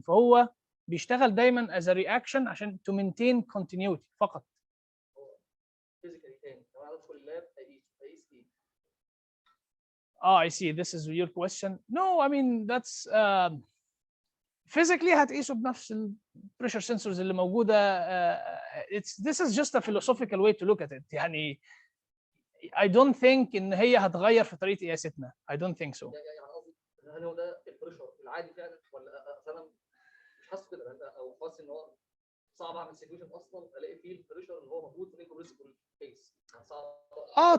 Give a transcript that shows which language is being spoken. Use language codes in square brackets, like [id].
[en] فهو بيشتغل دايما از ا رياكشن عشان تو مينتين كونتينيوتي فقط. [ar] فيزيكالي تاني لو انا ادخل اللاب اقيس ايه؟ [en] I see. This is your question. No, I mean that's physically [ar] هتقيسه بنفس البريشر سنسورز اللي موجوده. [en] This is just a philosophical way to look at it. [ar] يعني [en] I don't think [ar] ان هي هتغير في طريقه قياستنا. [en] I don't think so. [ar] يعني قصدي هل هو ده البريشر العادي فعلا ولا انا مش حاسس كده او حاسس ان هو صعب اعمل سيتويشن اصلا الاقي فيه البريشر اللي هو موجود في الانكمبريسبل كيس؟ صعب.